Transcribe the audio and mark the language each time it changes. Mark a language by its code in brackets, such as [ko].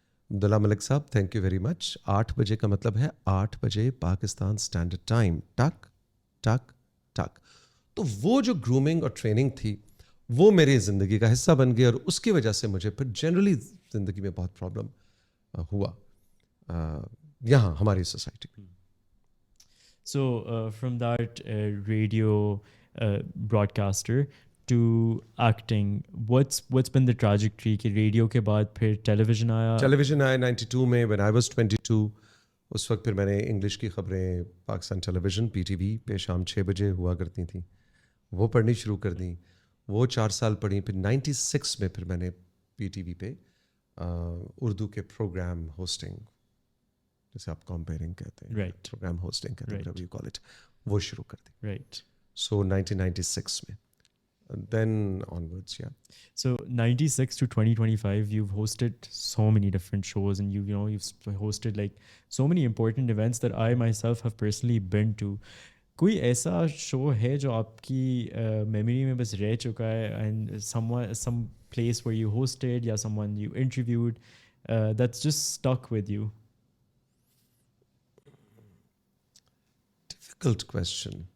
[ur] عبداللہ ملک صاحب [en] Thank you very much. [ur] 8 بجے کا مطلب ہے 8 بجے پاکستان اسٹینڈرڈ ٹائم. ٹک ٹک ٹک. تو وہ جو گرومنگ اور ٹریننگ تھی وہ میری زندگی کا حصہ بن گئی, اور اس کی وجہ سے مجھے پھر جنرلی زندگی میں بہت پرابلم ہوا یہاں ہماری سوسائٹی میں. [en] So from that radio broadcaster to acting, what's been the trajectory [ur] کہ ریڈیو کے بعد پھر ٹیلیویژن آیا؟ ٹیلیویژن آیا 92 میں [en] when I was 22. [ur] اس وقت پھر میں نے انگلش کی خبریں Pakistan television P T V پہ شام 6 بجے ہوا کرتی تھیں, وہ پڑھنی شروع کر دیں. وہ 4 سال پڑھی. پھر 96 میں پھر میں نے پی ٹی وی پہ اردو کے پروگرام ہوسٹنگ, جیسے آپ کمپیئرنگ کہتے ہیں, [en] right, [ur] پروگرام ہوسٹنگ کہتے ہیں, [en] whatever you call it, [ur] وہ شروع کر دی. [en] Right. So 1996 میں. Then onwards, yeah. So 96 to 2025, you've hosted so many different shows, and you've hosted like so many important events that I myself have personally been to. [ur] کوئی ایسا شو ہے جو آپ کی میموری میں بس رہ چکا ہے, [en] And some place where you hosted یا someone you interviewed that's just stuck with you? Difficult question.